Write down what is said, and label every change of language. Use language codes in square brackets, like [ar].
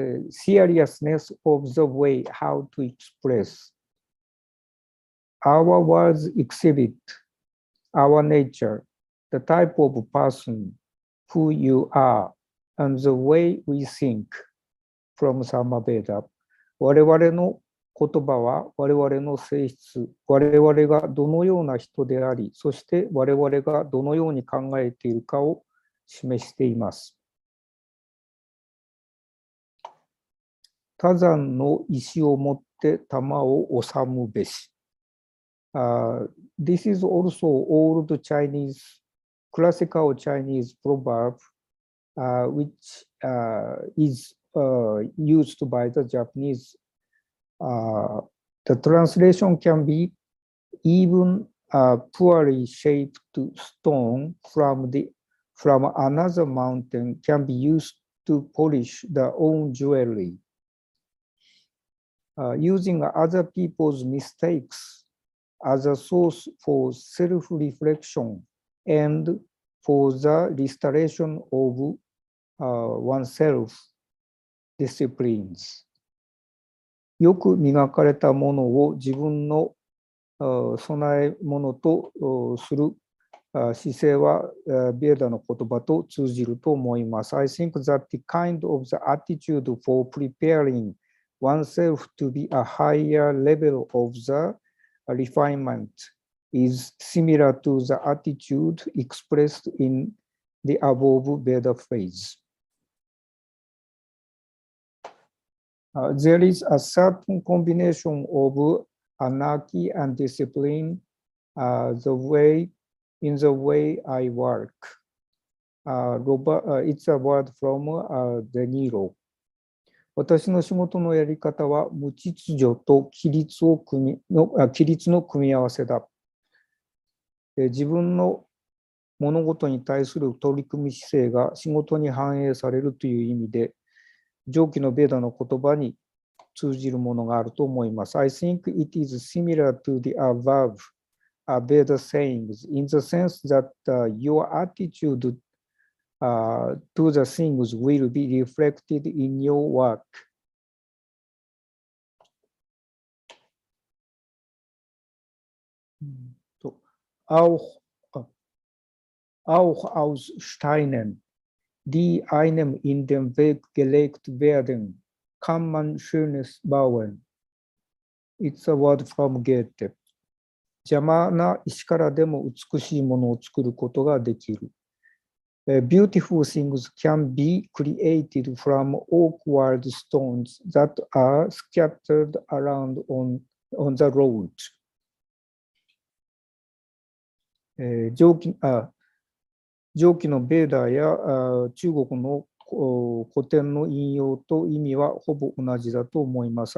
[en] Seriousness of the way how to express. Our words exhibit our nature, the type of person who you are, and the way we think from Samaveda. [ja] 我々の言葉は我々の性質、我々がどのような人であり、そして我々がどのように考えているかを示しています。多山の石を持って玉を収むべし。 [en] This is also old Chinese, classical Chinese proverb, which is used by the Japanese. The translation can be even a poorly shaped stone from another mountain can be used to polish their own jewelry. Using other people's mistakes as a source for self-reflection and for the restoration of oneself disciplines. [ja] よく磨かれたものを自分の備え物とする姿勢はベーダの言葉と通じると思います。 [en] I think that the kind of the attitude for preparing oneself to be a higher level of the refinement is similar to the attitude expressed in the above Veda phrase. There is a certain combination of anarchy and discipline in the way I work. It's a word from De Niro. [ja] 私の仕事のやり方は無秩序と規律の組み合わせだ。自分の物事に対する取り組み姿勢が仕事に反映されるという意味で、上記のベーダの言葉に通じるものがあると思います。 [en] I think it is similar to the above Veda sayings in the sense that your attitude to the things will be reflected in your work. [de] Auch aus Steinen, die einem in den Weg gelegt werden, kann man Schönes bauen. [en] It's a word from Goethe. [ja] 邪魔な石からでも美しいものを作ることができる。 [en] Beautiful things can be created from awkward stones that are scattered around on the road. [ja] 上記上記のベーダーや中国の古典の引用と意味はほぼ同じだと思います。